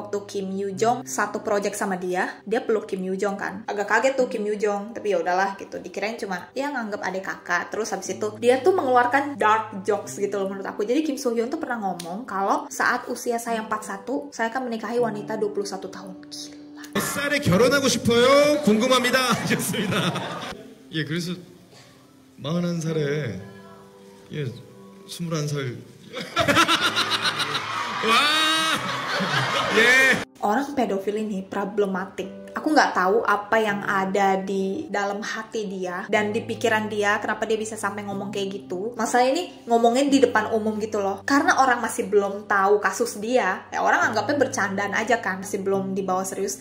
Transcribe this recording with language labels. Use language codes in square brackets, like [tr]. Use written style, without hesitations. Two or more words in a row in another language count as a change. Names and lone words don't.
[id] Waktu Kim Yoo Jong satu project sama dia peluk Kim Yoo Jong kan. Agak kaget tuh Kim Yoo Jong, tapi ya udahlah gitu. Dikirain cuma dia nganggep adik kakak. Terus habis itu dia tuh mengeluarkan [en] dark jokes [id] gitu loh menurut aku. Jadi Kim Soo Hyun tuh pernah ngomong kalau saat usia saya 41, saya akan menikahi wanita 21 tahun. Gila. [ko] 몇 살에 결혼하고 싶어요? 궁금합니다. 하셨습니다. 예, 그래서 41살에 예, 21살. 와! 예. [id] orang pedofil ini problematik. Aku nggak tahu apa yang ada di dalam hati dia dan di pikiran dia, kenapa dia bisa sampai ngomong kayak gitu. Masalah ini ngomongin di depan umum gitu loh. Karena orang masih belum tahu kasus dia, ya orang anggapnya bercandaan aja kan, masih belum dibawa serius.